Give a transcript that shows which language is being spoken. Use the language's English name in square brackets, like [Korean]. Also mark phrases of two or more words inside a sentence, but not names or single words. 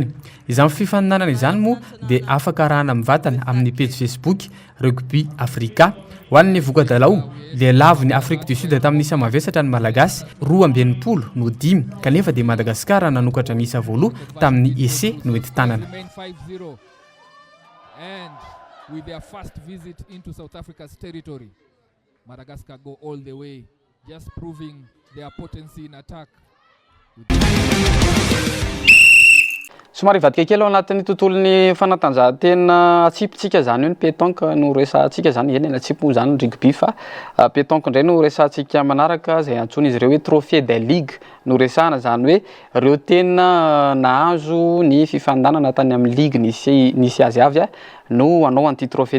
[Malagasy] Izany fifaninanana izany moa dia afaka arahana mivatana amin'ny page Facebook Rugby Africa. Ho an'ny voka-dalao dia lavon'ny Afrique du Sud tamin'ny isa mavesatra ny malagasy 2-20 no 5 kanefa dia Madagascar nanokatra ny isa voalo tamin'ny essai no ety tanana. [English] With their first visit into South Africa's territory, Madagascar go all the way, just proving their potency in attack. [Malagasy] Somary vadika kely ao anatin'ny tontolon'ny fanatanjahantena atsipitsika zany hoe ny pétanque no resahantsika zany eny atsipy moa zany rugby fa pétanque indray no resahantsika manaraka izay antsoina izy ireo hoe [French] trophée des ligues [Malagasy] no resahana zany hoe ireo tena nahazo ny fifaninanana tany amin'ny ligue nisy azy avy no anao an'ity trophée